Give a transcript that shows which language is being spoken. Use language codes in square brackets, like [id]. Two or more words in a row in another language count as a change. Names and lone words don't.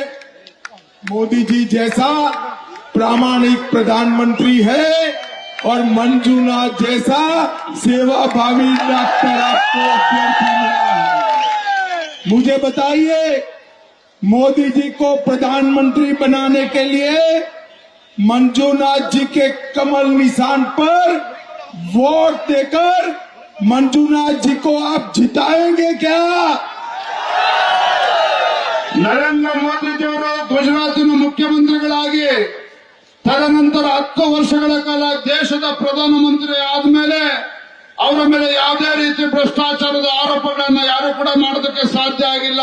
[hi] मोदी जी जैसा प्रामाणिक प्रधानमंत्री है और मंजूनाथ जैसा सेवाभावी डॉक्टर आपको अभ्यर्थी मिला है। मुझे बताइए, मोदी जी को प्रधानमंत्री बनाने के लिए मंजूनाथ जी के कमल निशान पर वोट देकर मंजूनाथ जी को आप जिताएंगे क्या? [kn] ನರೇಂದ್ರ ಮೋದಿಜಿಯವರು ಗುಜರಾತಿನ ಮುಖ್ಯಮಂತ್ರಿಗಳಾಗಿ ತದನಂತರ 10 ವರ್ಷಗಳ ಕಾಲ ದೇಶದ ಪ್ರಧಾನಮಂತ್ರಿ ಆದ್ಮೇಲೆ ಅವರ ಮೇಲೆ ಯಾವುದೇ ರೀತಿ ಭ್ರಷ್ಟಾಚಾರದ ಆರೋಪಗಳನ್ನ ಯಾರು ಕೂಡ ಮಾಡೋದಕ್ಕೆ ಸಾಧ್ಯ ಆಗಿಲ್ಲ.